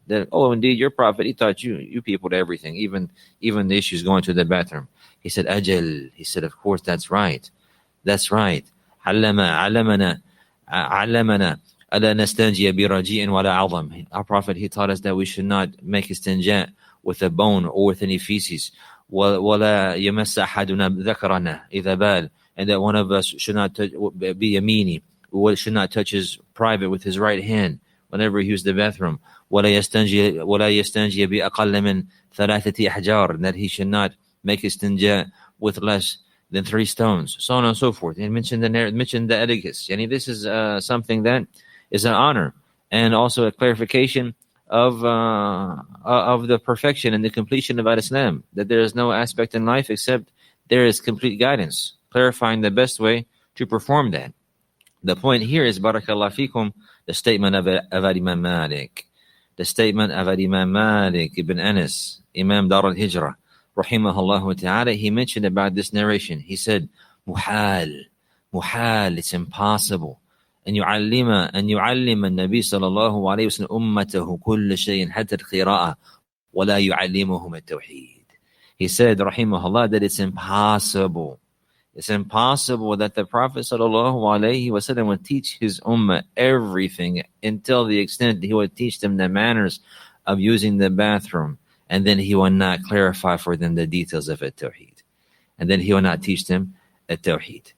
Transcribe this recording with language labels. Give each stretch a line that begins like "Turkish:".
English: That, oh, indeed, your prophet, he taught you people everything, even the issues going to the bathroom. He said, ajal. He said, of course, that's right. That's right.
Arabic: Allamana ala nastanjiya bi raji'in wala 'azam.
English: Our prophet, he taught us that we should not make istinja with a bone or with any feces.
Arabic: ولا يمس أحدنا ذكرنا إذا بال.
English: And that one of us should not be yamini, should not touch his private with his right hand whenever he used the bathroom.
Arabic: ولا يستنجي بأقل من 3 أحجار.
English: And that he should not make istinja with less than 3 stones, so on and so forth. And mentioned the etiquette. And this is something that is an honor and also a clarification of the perfection and the completion of Islam. That there is no aspect in life except there is complete guidance, clarifying the best way to perform that. The point here is, barakallahu fikum, the statement of Imam Malik. The statement of Imam Malik ibn Anas, Imam Dar al-Hijrah, rahimahullah ta'ala. He mentioned about this narration. He said, muhal, it's impossible.
Arabic: أن يعلم النبي صلى الله عليه وسلم أمته كل شيء حتى القراءة ولا يعلمهم التوحيد.
English: He said, rahimahullah, that it's impossible. It's impossible that the Prophet sallallahu alaihi wasallam would teach his ummah everything until the extent he would teach them the manners of using the bathroom, and then he will not clarify for them the details of at-tawheed, and then he will not teach them at-tawheed.